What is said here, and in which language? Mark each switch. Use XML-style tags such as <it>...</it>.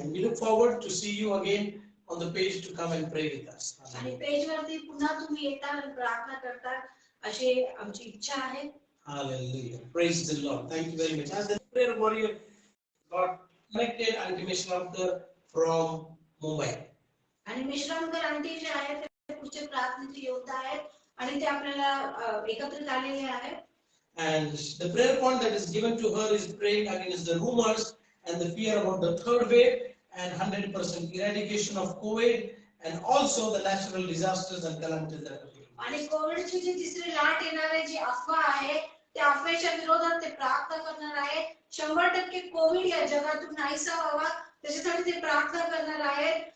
<en>And we look forward to see you again on the page to come and pray with us.</en> <mr>आणि page वरती पुन्हा तुम्ही येता आणि प्रार्थना करता अशी आमची इच्छा आहे.</mr> <en>Hallelujah. Praise the Lord. Thank you very much. As the prayer warrior got connected, Auntie Mishramkar from Mumbai.</en> <mr>आणि मिश्रामकर आंटी जे आहेत ते पुढचे प्रार्थनेचे योद्धा आहेत आणि ते आपल्याला एकत्रित आलेले आहेत.</mr> <en>And the prayer point that is given to her is praying against the rumors and the fear about the third wave and 100% eradication of COVID and also the natural disasters and calamities that are taking place.</en> <mr>आणि कोविडची जी तिसरी लाट येणार आहे, जी अफवा आहे, त्या अफवेच्या विरोधात ते प्रार्थना करणार आहे. 100% कोविड या जगातून नाहीसा व्हावा त्याच्यासाठी ते प्रार्थना करणार आहेत.</mr>